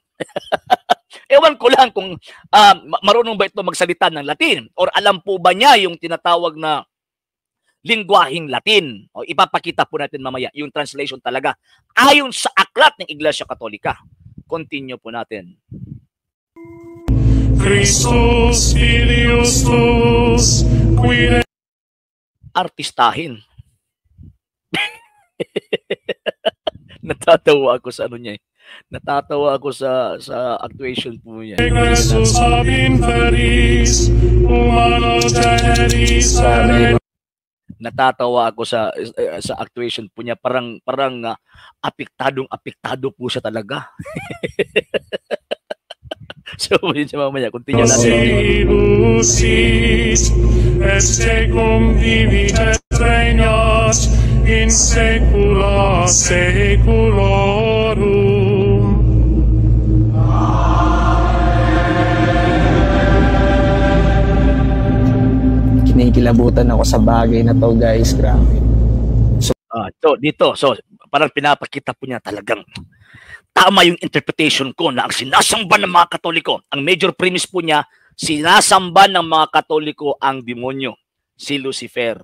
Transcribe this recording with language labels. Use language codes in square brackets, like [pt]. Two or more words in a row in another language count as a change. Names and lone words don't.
[tl] Ewan ko lang kung marunong ba ito magsalita ng Latin or alam po ba niya yung tinatawag na lingwaheng Latin. O ipapakita po natin mamaya yung translation talaga ayon sa aklat ng Iglesia Katolika. Continue po natin. [la] Christus filius tuus, qui [tl] artistahin. Natatawa ako sa ano niya. Natatawa ako sa actuation po niya. [la] regressus ab inferis, humano generis [tl] Natatawa ako sa actuation po niya. Parang apektado po siya talaga. So, mamaya, continue natin. [la] Lucis, et tecum vivit et regnat in saecula saeculorum. [tl] Kinikilabutan ako sa bagay na to, guys. Grabe. So, parang pinapakita po niya talagang tama yung interpretation ko na ang sinasamba ng mga Katoliko, ang [en] major premise [tl] po niya, sinasamba ng mga Katoliko ang demonyo, si Lucifer.